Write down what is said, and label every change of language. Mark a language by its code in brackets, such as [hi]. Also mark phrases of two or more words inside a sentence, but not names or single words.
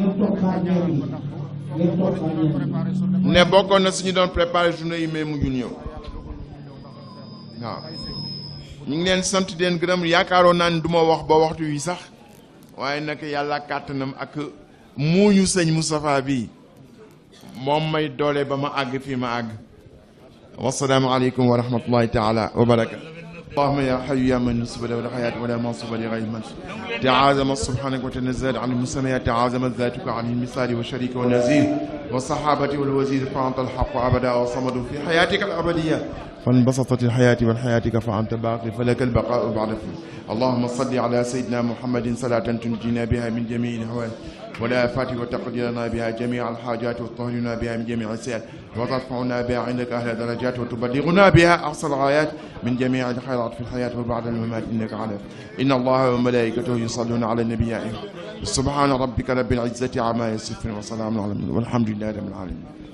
[wo] ne bokkoon na suñu doon préparé journée yi mais mujjul ñëw waaw ñu ngi leen sant di leen gërëm yaakaaroon naa ni du ma wax ba waxtu wi sax waaye nag yàlla kàttanam ak muuñu sëñ Moustapha bi moom may doole ba ma àgg fii ma àgg [ar] والسلام عليكم ورحمة الله تعالى وبركاته اللهم يا حي يا من نسب له الحياة ولا منصب لغير منصب تعاظم سبحانك وتنزل عن المسميات تعاظمت ذاتك عن المثال والشريك والنزير والصحابة والوزير فأنت الحق أبدا وصمد في حياتك الأبدية فانبسطت الحياة والحياتك فأنت باقي فلك البقاء بعد اللهم صل على سيدنا محمد صلاة تنجينا بها من جميع الأهوال والآفات وتقدرنا بها جميع الحاجات وتطهرنا بها من جميع السيئات وترفعنا بها عندك أهل درجات وتبلغنا بها أقصى الغايات من جميع الخيرات في الحياة وبعد الممات إنك على إن الله وملائكته يصلون على النبي سبحان ربك رب العزة عما يصفون وسلام على المرسلين والحمد لله رب العالمين.